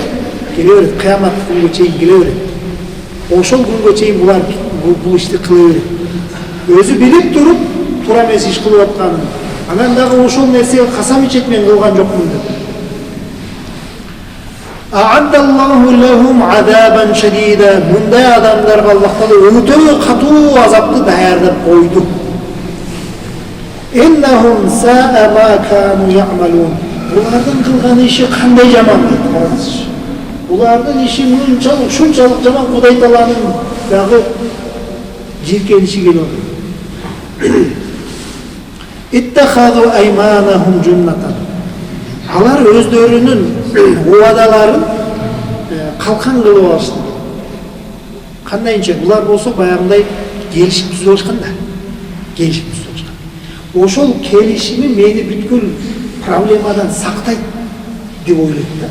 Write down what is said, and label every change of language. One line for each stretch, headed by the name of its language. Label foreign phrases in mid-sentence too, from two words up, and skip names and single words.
Kyrgyz: Келе берет, кыямат күнгө чейин келе берет. Ошол күнгө чейин булар бул ишти кыла берет. Өзү билип туруп, туура эмес иш кылып атканын. Анан дагы ошол нерсеге касам ичет, мен кылган жокмун деп.
Arabic: أعد الله لهم عذابا شديدا.
Kyrgyz: Мындай адамдарга Аллах Таала өтө катуу азапты даярдап койду.
Arabic: إنهم ساء ما كانوا يعملون.
Kyrgyz: Булардын кылган иши кандай жаман дейт, караңызчы. Булардын иши ушунчалык жаман, Кудай Тааланын дагы жиркениши келип атат.
Arabic: اتخذوا أيمانهم جنة.
Kyrgyz: Алар өздөрүнүн убадаларын калкан кылып алышты. Кандайча булар болсо баягындай келишип түзүп алышкан да. Келишип түзүп алышкан. Ошол келишими мени бүткүл проблемадан сактайт деп ойлойт да.